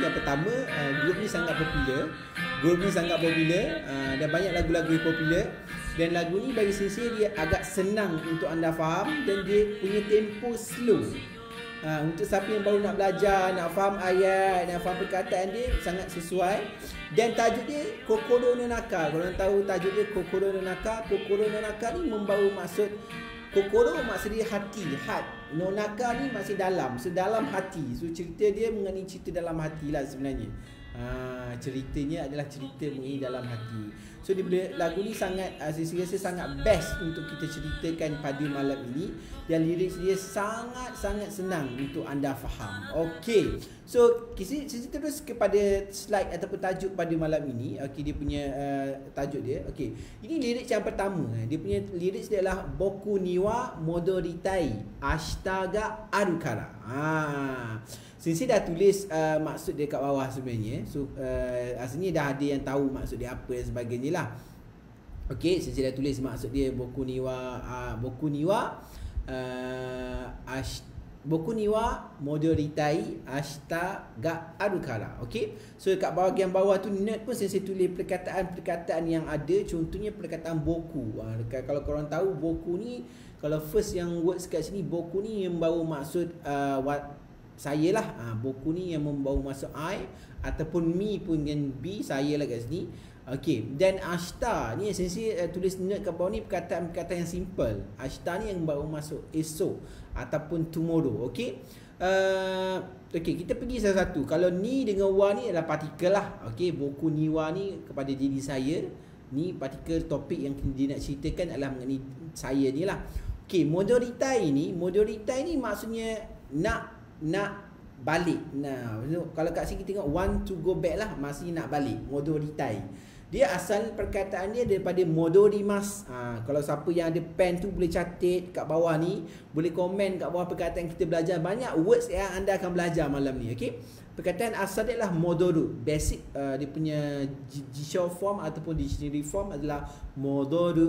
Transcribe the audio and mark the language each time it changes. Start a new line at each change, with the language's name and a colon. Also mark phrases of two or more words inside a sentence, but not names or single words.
Malay: Yang pertama, grup ni sangat popular. Dan banyak lagu-lagu yang popular. Dan lagu ni bagi Sensei dia agak senang untuk anda faham dan dia punya tempo slow. Untuk siapa yang baru nak belajar, nak faham ayat, nak faham perkataan dia, sangat sesuai. Dan tajuk dia Kokoro no Naka. Korang tahu tajuk dia Kokoro no Naka. Kokoro
Japanese: の中
Malay: ni membawa maksud, Kokoro maksud dia hati, no Naka ni maksud dalam, dalam hati. So cerita dia mengenai cerita dalam hati lah sebenarnya. Ceritanya adalah cerita mengenai dalam hati. So lagu ni sangat, saya rasa sangat best untuk kita ceritakan pada malam ini. Dan lirik dia sangat-sangat senang untuk anda faham. Okey, so kita terus kepada slide ataupun tajuk pada malam ini. Okey, dia punya tajuk dia. Okey, ini lirik yang pertama. Dia punya lirik dia adalah
Japanese: 僕には戻りたい明日があるから.
Malay: Sensei dah tulis maksud dia kat bawah sebenarnya. So aslinya dah ada yang tahu maksud dia apa dan sebagainya lah. Okey, Sensei dah tulis maksud dia
Japanese: 僕には戻りたい明日があるから.
Malay: Okey, so kat bahagian bawah tu note pun Sensei tulis perkataan-perkataan yang ada. Contohnya perkataan boku. Kalau korang tahu boku ni, kalau first yang words kat sini, boku ni yang membawa maksud saya lah. Boku ni yang membawa maksud I, ataupun me pun dengan B, saya lah kat sini. Okey, dan ashita ni Sensei tulis note kat bawah ni perkataan yang simple. Ashita ni yang membawa maksud esok ataupun tomorrow. Okey. Okey, kita pergi satu-satu. Kalau ni dengan wa ni adalah partikel lah. Okey,
Japanese: 僕には
Malay: ni kepada diri saya. Ni partikel topik yang dia nak ceritakan adalah mengenai saya ni lah. Okey, modoritai ni maksudnya nak balik. Kalau kat sini kita tengok
English: want to go back
Malay: lah, masih nak balik. Modoritai. Dia asal perkataan dia daripada modorimas. Kalau siapa yang ada pen tu boleh catat kat bawah ni, boleh komen kat bawah perkataan kita belajar. Banyak words yang anda akan belajar malam ni. Okey. Perkataan asal dia adalah modoru. Basic dia punya jisho form ataupun
English: dictionary form
Malay: adalah modoru.